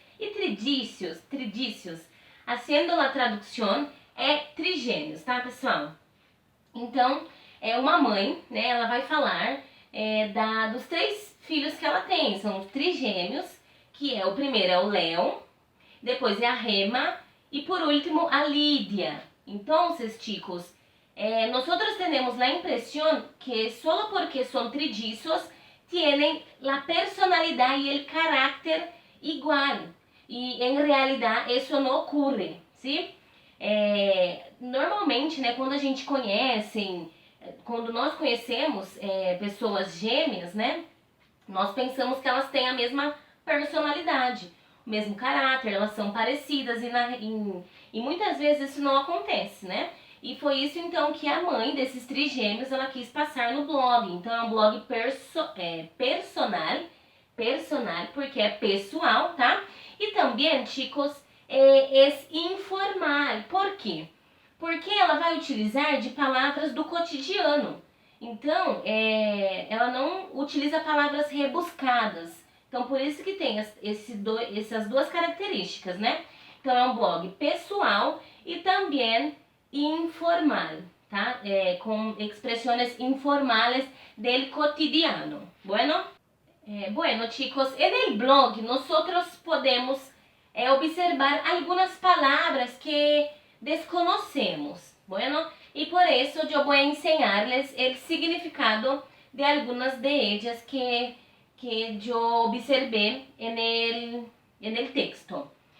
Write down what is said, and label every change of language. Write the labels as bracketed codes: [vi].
[pt] E tridícios, haciendo a tradução, é trigêmeos, tá, pessoal? Então, é uma mãe, né, ela vai falar dos 3 filhos que ela tem. São os trigêmeos, que o primeiro é o Léo, depois é a Rema e por último a Lídia. Então, [es] chicos, nosotros tenemos la impresión que solo porque son trillizos tienen la personalidad y el carácter igual. Y en realidad eso no ocurre, ¿sí? [pt] Normalmente, né, quando a gente quando nós conhecemos pessoas gêmeas, né, nós pensamos que elas têm a mesma personalidade, o mesmo caráter, elas são parecidas e muitas vezes isso não acontece, né? E foi isso então que a mãe desses trigêmeos ela quis passar no blog. Então é um blog personal porque é pessoal, tá? E também, chicos, é informal. Por quê? Porque ela vai utilizar de palavras do cotidiano. Então, ela não utiliza palavras rebuscadas. Então, por isso que tem essas duas características, né? Então, é um blog pessoal e também informal, tá? Com expressões [es] informales del cotidiano. Bueno? Bueno, chicos, en el blog nosotros podemos observar algunas palabras que desconocemos. Bueno, y por eso yo voy a enseñarles el significado de algunas de ellas que yo observé en el texto.